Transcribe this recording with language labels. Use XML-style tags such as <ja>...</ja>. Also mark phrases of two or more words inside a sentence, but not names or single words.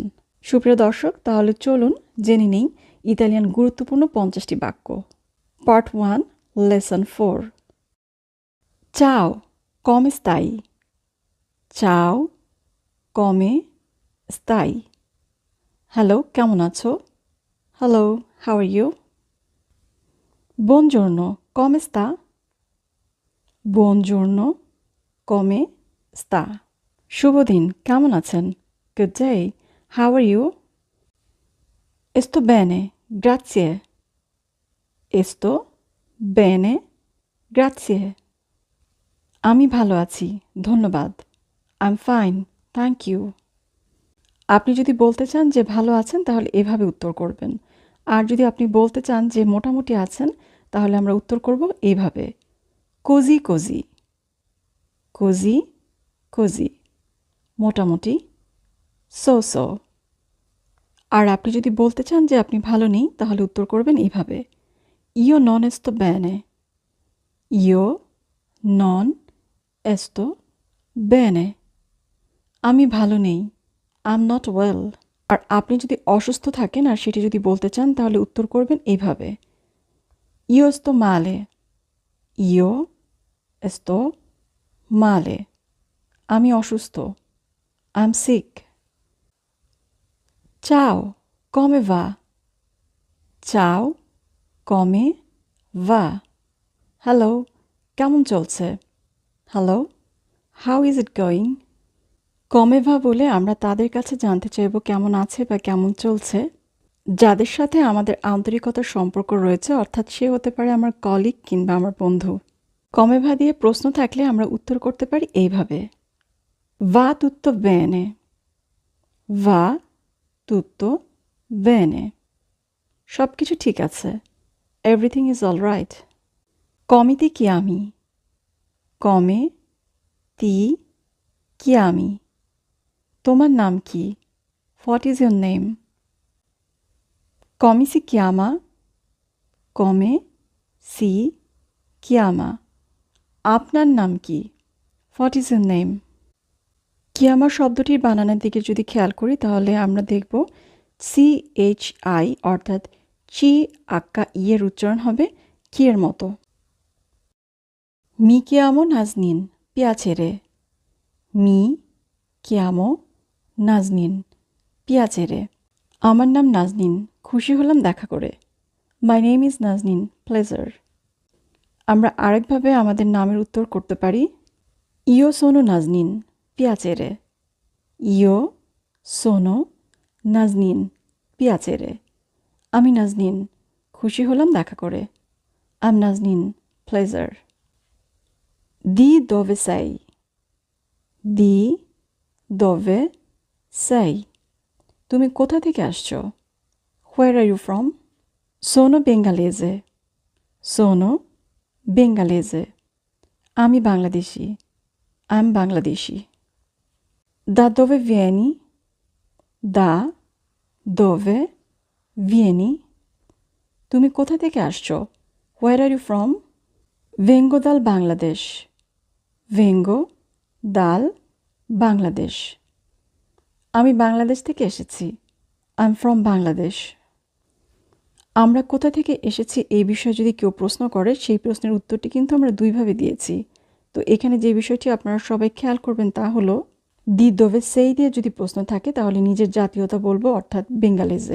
<bn>সুপ্রিয় দর্শক, তাহলে চলুন জেনে নেই ইতালিয়ান গুরুত্বপূর্ণ ৫০টি বাক্য।</bn> <en>part 1, lesson 4.</en> <it>ciao, come stai. ciao, come stai.</it> <bn>হ্যালো, কেমন আছো?</bn> <en>hello, how are you?</en> <it>Buongiorno, come sta? Buongiorno, come sta?</it> <bn>শুভ দিন, কেমন আছেন?</bn> <en>Good day, how are you?</en> <it>Sto bene, grazie. Sto bene, grazie.</it> <bn>আমি ভালো আছি, ধন্যবাদ।</bn> <en>I'm fine, thank you.</en> <bn>আপনি যদি বলতে চান যে ভালো আছেন, তাহলে এভাবে উত্তর করবেন। আর যদি আপনি বলতে চান যে মোটামুটি আছেন, তাহলে আমরা উত্তর করব এইভাবে:</bn> <it>così così. così così,</it> <bn>মোটামুটি,</bn> <en>so so.</en> <bn>আর আপনি যদি বলতে চান যে আপনি ভালো নেই, তাহলে উত্তর করবেন এইভাবে:</bn> <it>io non sto bene. io non sto bene,</it> <bn>আমি ভালো নেই।</bn> <en>I am not well.</en> <bn>আর আপনি যদি অসুস্থ থাকেন আর সেটি যদি বলতে চান, তাহলে উত্তর করবেন এইভাবে:</bn> <it>io sto male. io sto male,</it> <bn>আমি অসুস্থ।</bn> <en>I am sick. চাও,</en> <it>come va? চাও, come va?</it> <bn>হ্যালো, কেমন চলছে? হ্যালো,</bn> <en>how is it going?</en> <it>come va</it> <bn>বলে আমরা তাদের কাছে জানতে চাইব কেমন আছে বা কেমন চলছে, যাদের সাথে আমাদের আন্তরিকতার সম্পর্ক রয়েছে, অর্থাৎ সে হতে পারে আমার কলিগ কিংবা আমার বন্ধু।</bn> <it>come va</it> <bn>দিয়ে প্রশ্ন থাকলে আমরা উত্তর করতে পারি এইভাবে:</bn> <it>va tutto bene. va tutto bene,</it> <bn>সব কিছু ঠিক আছে।</bn> <en>everything is all right.</en> <it>come ti chiami? come ti chiami?</it> <bn>তোমার নাম কি?</bn> <en>what is your name?</en> <it>come si chiama? come si chiama?</it> <bn>আপনার নাম কি?</bn> <en>what is your name?</en> <bn>কিয়ামা শব্দটির বানানের দিকে যদি খেয়াল করি, তাহলে আমরা দেখব CHI অর্থাৎ চি আক্কা ইয়ের উচ্চারণ হবে কি এর মতো।</bn> <it>mi chiamo নাজনীন, piacere. mi chiamo নাজনীন, piacere.</it> <bn>আমার নাম নাজনীন, খুশি হলাম দেখা করে।</bn> <en>my name is নাজনীন, pleasure।</en> <bn>আমরা আরেকভাবে আমাদের নামের উত্তর করতে পারি:</bn> <it>io sono নাজনীন, piacere. io sono নাজনীন, piacere.</it> <bn>আমি নাজনীন, খুশি হলাম দেখা করে।</bn> <en>I'm নাজনীন, pleasure।</en> <it>di dove sei? di dove sei?</it> <bn>তুমি কোথা থেকে আসছো?</bn> <en>Where are you from?</en> <it>Sono bengalese. Sono bengalese.</it> <bn>আমি বাংলাদেশি।</bn> <en>I'm Bangladeshi.</en> <it>Da dove vieni? Da dove vieni?</it> <bn>তুমি কোথা থেকে আসছো?</bn> <en>Where are you from?</en> <it>Vengo dal Bangladesh. Vengo dal Bangladesh.</it> <bn>আমি বাংলাদেশ থেকে এসেছি।</bn> <en>I'm from Bangladesh.</en> <bn>আমরা কোথা থেকে এসেছি এই বিষয়ে যদি কেউ প্রশ্ন করে, সেই প্রশ্নের উত্তরটি কিন্তু আমরা দুইভাবে দিয়েছি। তো এখানে যে বিষয়টি আপনারা সবাই খেয়াল করবেন তা হলো,</bn> <it>di dove sei</it> <bn>দিয়ে যদি প্রশ্ন থাকে, তাহলে নিজের জাতীয়তা বলবো, অর্থাৎ বেঙ্গালেজে।</bn>